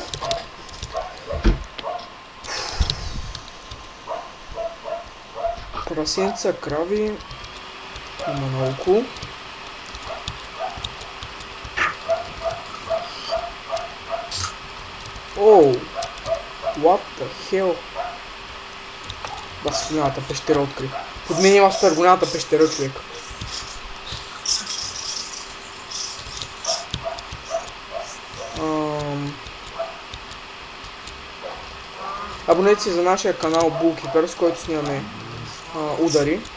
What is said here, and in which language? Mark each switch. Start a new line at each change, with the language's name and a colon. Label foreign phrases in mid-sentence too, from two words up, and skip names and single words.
Bulgarian: Прасенца, крави... Има наоколо. Оу!
English: What the hell?
Bulgarian: Бас голямата пещера открих. Под мен има супер голямата пещера, човек. Абонете се за нашия канал Bullkeeper, с който снимаме удари.